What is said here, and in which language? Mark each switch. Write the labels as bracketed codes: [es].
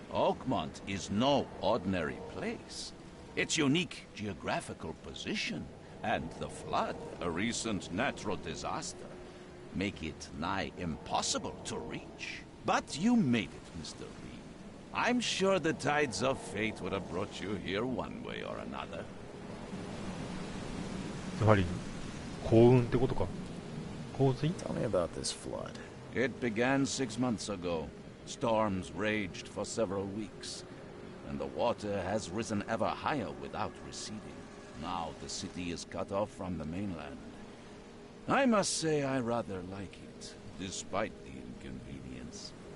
[en] Oakmont is no ordinary place. Its unique geographical position and the flood, a recent natural disaster, make it nigh impossible to reach. But you made it, Mr. Reed. I'm sure the tides of fate would have brought you here one way or another. [ja] やはり幸運ってことか。洪水？ [en] Tell me about this flood. It began 6 months ago. Storms raged for several weeks, and the water has risen ever higher without receding. Now the city is cut off from the mainland. I must say I rather like it, despite the inconvenience.